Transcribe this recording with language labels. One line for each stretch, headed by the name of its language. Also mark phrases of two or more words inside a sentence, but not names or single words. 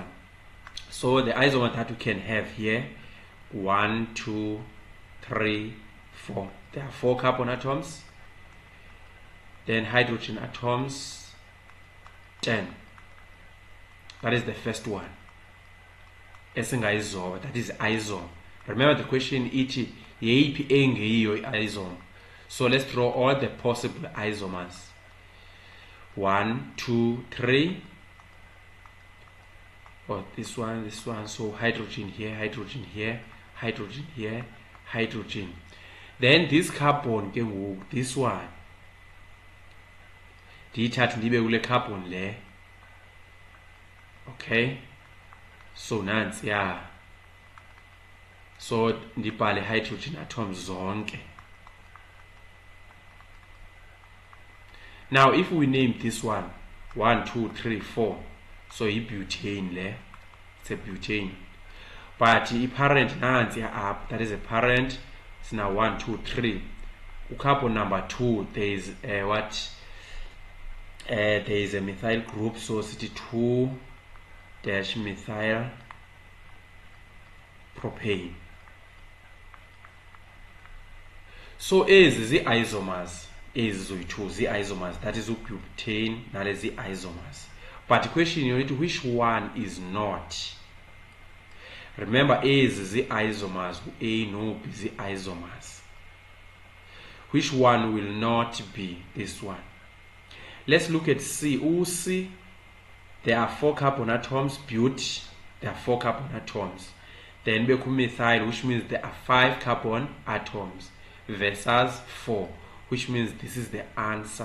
English: So the isomer that we can have here, 1, 2, 3, 4. There are 4 carbon atoms. Then hydrogen atoms, 10. That is the first one. Esingayizoba, that is isom. Remember the question
Xhosa: ithi yeyiphi engeyiyo
English: isom. So let's draw all the possible isomers. 1, 2, 3. Or this one. So hydrogen here, hydrogen here, hydrogen here, hydrogen. Then this carbon
Xhosa: ke ngoku,
English: this one,
Xhosa: ndiyithathe ndibe kule carbon le.
English: Okay, so
Xhosa: nansi ya. So ndibhale
English: hydrogen atoms
Xhosa: zonke.
English: Now if we name this one 1, 2, 3, 4, so
Xhosa: i-butane le,
English: it's a butane. But
Xhosa: i-parent nansi ya
English: up, that is a parent. It's now 1, 2, 3. Carbon number 2, there is what? There is a methyl group, so it's 2-methyl propane.
Xhosa: So ezi zii-isomers, ezi zoyi-2 zii-isomers,
English: that is butane,
Xhosa: nale zii-isomers.
English: But the question is, which one is not? Remember,
Xhosa: ezi zii-isomers, A no B zii-isomers.
English: Which one will not be this one? Let's look at C. C, there are 4 carbon atoms. But there are 4 carbon atoms. Then methyl, which means there are 5 carbon atoms versus 4, which means this is the answer.